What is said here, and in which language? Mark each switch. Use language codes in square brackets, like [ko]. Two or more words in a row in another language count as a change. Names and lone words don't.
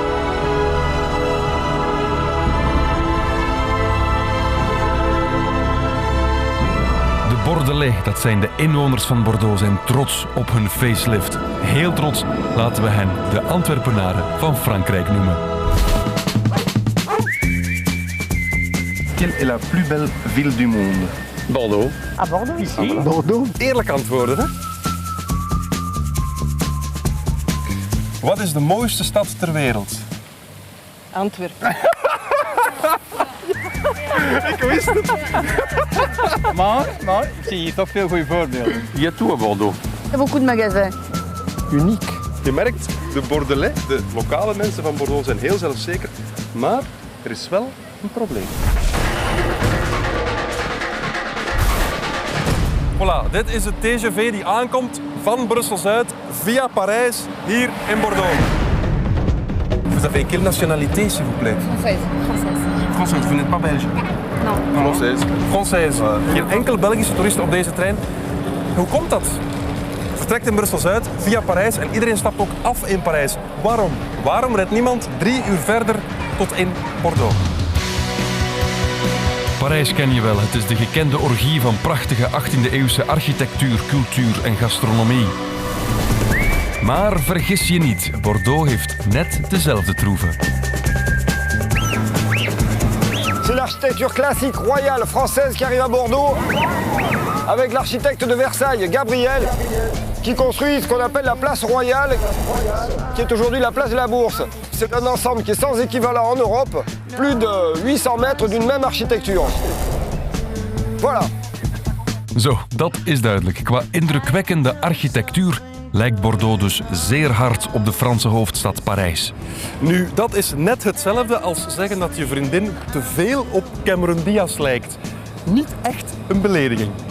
[nl] De Bordelais, dat zijn de inwoners van Bordeaux, zijn trots op hun facelift. Heel trots laten we hen de Antwerpenaren van Frankrijk noemen. [fr] Quelle est la plus belle ville du monde? Bordeaux. À Bordeaux, ici. Bordeaux. [nl] Eerlijk antwoorden, hè? Wat is de mooiste stad ter wereld? Antwerpen. Ik wist het. Maar zie je toch veel goede voorbeelden. Je hebt toe à Bordeaux. [fr] Il y a beaucoup de magasins. [nl] Uniek. Je merkt, de Bordelais, de lokale mensen van Bordeaux zijn heel zelfzeker, maar er is wel een probleem. Voilà, dit is de TGV die aankomt van Brussel-Zuid via Parijs hier in Bordeaux. [fr] Vous avez quelle nationalité, s'il vous plaît? Française. Française, vous n'êtes pas belge? Non. Française. Française. [nl] Geen enkel Belgische toerist op deze trein. Hoe komt dat? Vertrekt in Brussel-Zuid via Parijs en iedereen stapt ook af in Parijs. Waarom? Waarom rijdt niemand 3 uur verder tot in Bordeaux? Parijs ken je wel. Het is de gekende orgie van prachtige 18e-eeuwse architectuur, cultuur en gastronomie. Maar vergis je niet, Bordeaux heeft net dezelfde troeven. [fr] C'est l'architecture classique royale française qui arrive à Bordeaux avec l'architecte de Versailles, Gabriel, qui construit ce qu'on appelle la place royale, qui est aujourd'hui la place de la Bourse. C'est un ensemble qui est sans équivalent en Europe, plus de 800 mètres d'une même architecture. Voilà. [nl] Zo, dat is duidelijk. Qua indrukwekkende architectuur lijkt Bordeaux dus zeer hard op de Franse hoofdstad Parijs. Nu, dat is net hetzelfde als zeggen dat je vriendin te veel op Cameron Diaz lijkt. Niet echt een belediging.